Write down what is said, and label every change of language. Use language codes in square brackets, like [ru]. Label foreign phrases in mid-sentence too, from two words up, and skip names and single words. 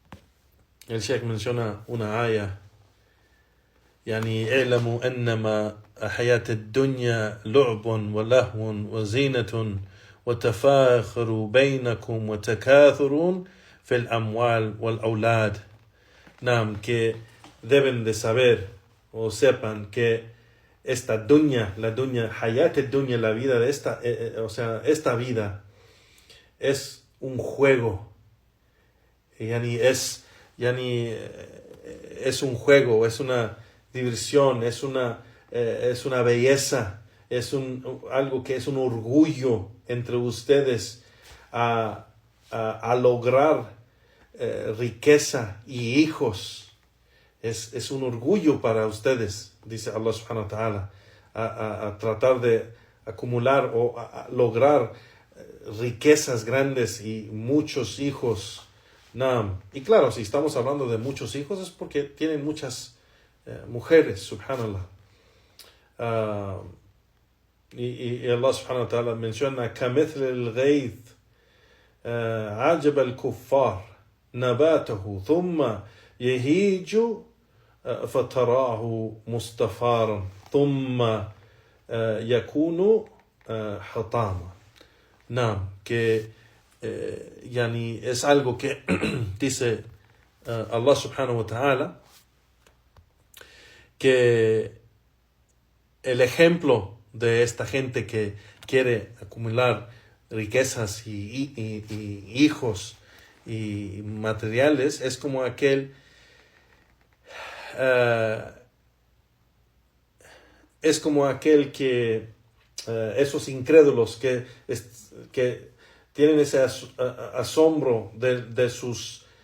[es] El Sheikh menciona una ayah, [ar] يعني اعلموا أنما حياة الدنيا لعب ولهو وزينة وتفاخر بينكم وتكاثر في الأموال والأولاد. [es] Que deben de saber o sepan que esta dunya, la dunya, [ar] حياة الدنيا, [es] la vida de esta, esta vida es un juego. Es un juego, es una diversión, es una belleza, algo que es un orgullo entre ustedes a lograr riqueza y hijos. Es un orgullo para ustedes, dice [ar] الله سبحانه وتعالى, [es] a tratar de acumular o a lograr riquezas grandes y muchos hijos. Y claro, si estamos hablando de muchos hijos es porque tienen muchas mujeres, subhanallah. [ar] Y الله سبحانه وتعالى menciona كَمِثْلِ الْغَيْثِ عَجَبَ الْكُفَّارِ نَبَاتَهُ ثُمَّ يَهِيجُ فَتَرَاهُ مُسْتَفَارًا ثُمَّ يَكُونُ حَطَامًا. [es] Que es algo que dice [ar] الله سبحانه وتعالى, [es] que el ejemplo de esta gente que quiere acumular riquezas y hijos y materiales es como aquel que esos incrédulos que tienen ese asombro de sus